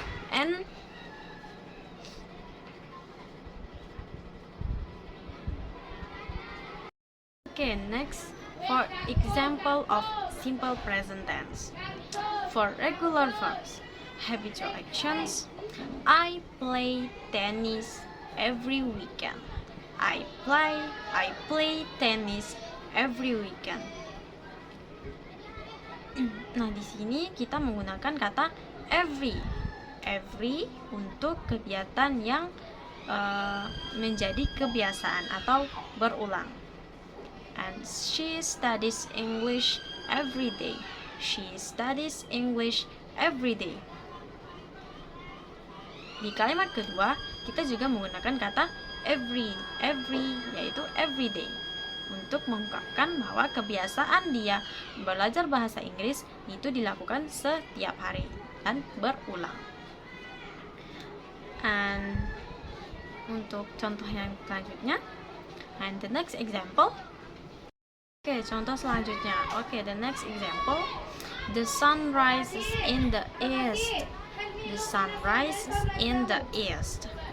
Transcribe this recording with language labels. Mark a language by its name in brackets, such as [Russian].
[English] And okay, next for example of simple present tense. For regular verbs, habitual actions, I play tennis every weekend. I play tennis every weekend. [Indonesian] Nah, di sini kita menggunakan kata every untuk kegiatan yang menjadi kebiasaan atau berulang. [English] And she studies English every day. She studies English every day. [Indonesian] Di kalimat kedua, kita juga menggunakan kata every yaitu every day untuk mengungkapkan bahwa kebiasaan dia belajar bahasa Inggris itu dilakukan setiap hari dan berulang. And untuk contoh yang selanjutnya, [English] and the next example. [Indonesian] Oke, contoh selanjutnya. [English] Oke, the next example. The sun rises in the east. The sun rises in the east.